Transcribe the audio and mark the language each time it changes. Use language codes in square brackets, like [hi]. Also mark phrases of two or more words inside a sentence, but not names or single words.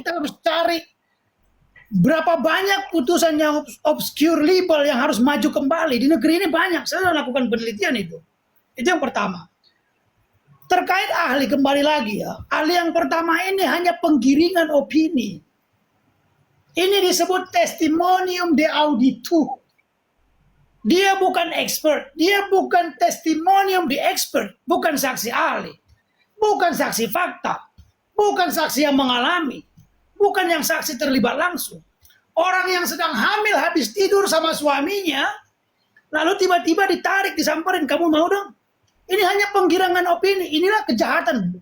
[id] Kita harus cari berapa banyak putusan yang [la] obscure libel [id] yang harus maju kembali. Di negeri ini banyak, saya sudah lakukan penelitian itu. Itu yang pertama. Terkait ahli, kembali lagi ya. Ahli yang pertama ini hanya penggiringan opini. Ini disebut [la] testimonium de auditu. [id] Dia bukan expert, dia bukan [la] testimonium de expert, [id] bukan saksi ahli, bukan saksi fakta, bukan saksi yang mengalami, bukan yang saksi terlibat langsung. Orang yang sedang hamil habis tidur sama suaminya, lalu tiba-tiba ditarik, disamperin, kamu mau dong? Ini hanya penggiringan opini, inilah kejahatan.